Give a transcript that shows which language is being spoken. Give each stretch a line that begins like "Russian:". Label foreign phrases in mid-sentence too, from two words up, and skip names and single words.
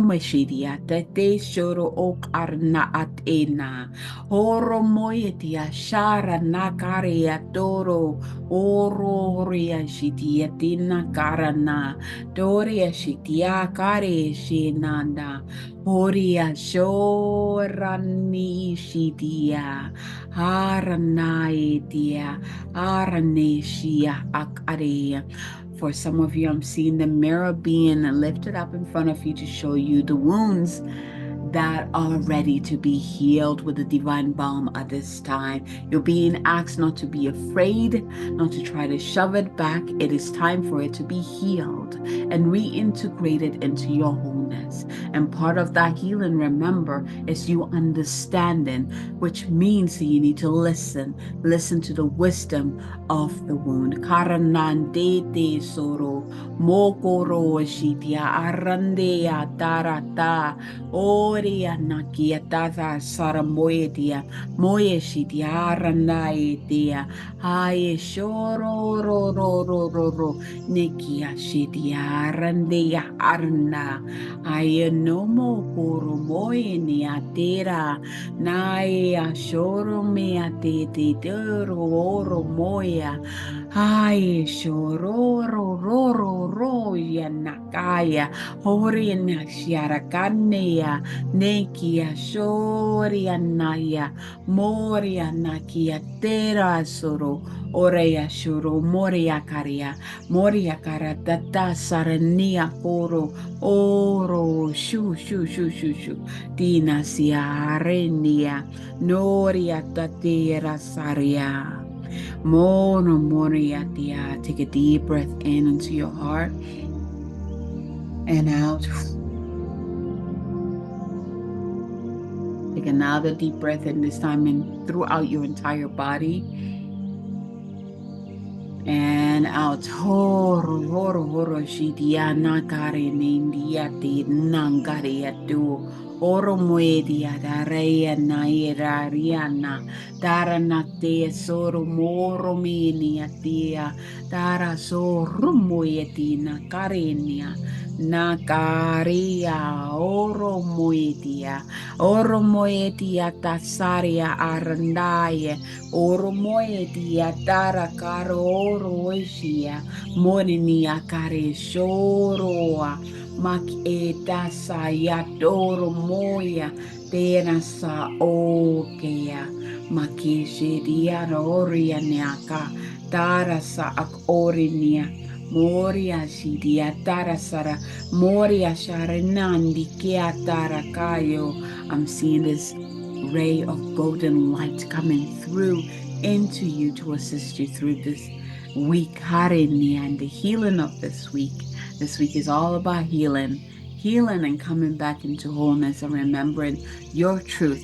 English: meshidia tete shoro ok arna atena horo moetia shara nakaria toro oro ria shitia tina karana doria shitia kare shinanda horia shorani shitia haranaetia Araneshia Akaria. For some of you, I'm seeing the mirror being lifted up in front of you to show you the wounds that are ready to be healed with the divine balm at this time. You're being asked not to be afraid, not to try to shove it back. It is time for it to be healed and reintegrated into your wholeness. And part of that healing, remember, is you understanding, which means that you need to listen to the wisdom of the wound. Karanandete soro mokoro shitia arandea tarata Oria nakia tata sara moedia moye shitia naedia haye shoro ro ro ro ro ro nekia shitia randea arna haye nomo koro moye ni atera nae ashoro me atete tero oro moya haye shoro ro ro ro ro ya nakaya Hori na shiarakanea, nekia shoria naya, moria nakia tera soro, orea shuru, moria karia, moria karatata sarania koro, oro, shu, shu, shu, shu, shu, tina siarenia, noria tatera saria. Mono moriatia. Take a deep breath in into your heart and out. Take another deep breath in, this time in throughout your entire body. And out. Horo, horo, horo, shidia, nakare, nindia, ti, nangaria, tu. Oro muedia, dareia, naira, riana. Dara nate, soro, moro, minia, tia. Dara, soro, mueti, nakarenia. Nakaria, oro, muedia. Oro, muedia, tasaria, arandaye. Oro moedia tara karo oro oishia morini akare shoroa mak e tasa yatoro moya tena sa okea makishe diara oria neaka tara sa ak orinia moria shidia tara sara moria sharenandi kia tara kayo. I'm seeing this ray of golden light coming through into you to assist you through this week, Harenia, and the healing of this week. This week is all about healing, healing and coming back into wholeness and remembering your truth.